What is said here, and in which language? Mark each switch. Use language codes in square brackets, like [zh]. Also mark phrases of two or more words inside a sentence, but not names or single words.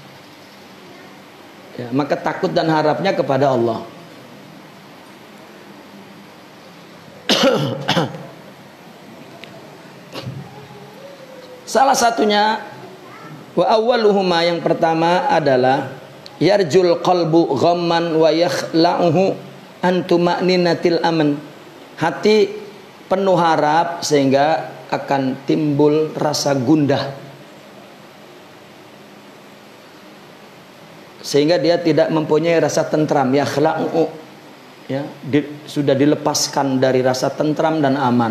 [id] Ya, maka takut dan harapnya kepada Allah. Salah satunya [ar] wa awwaluhuma, [id] yang pertama adalah [ar] yarjul qalbu ghamman wa yakhla'uhu an tuma'ninatil aman. [id] Hati penuh harap sehingga akan timbul rasa gundah, sehingga dia tidak mempunyai rasa tentram. Yakhla'uhu, ya, sudah dilepaskan dari rasa tentram dan aman.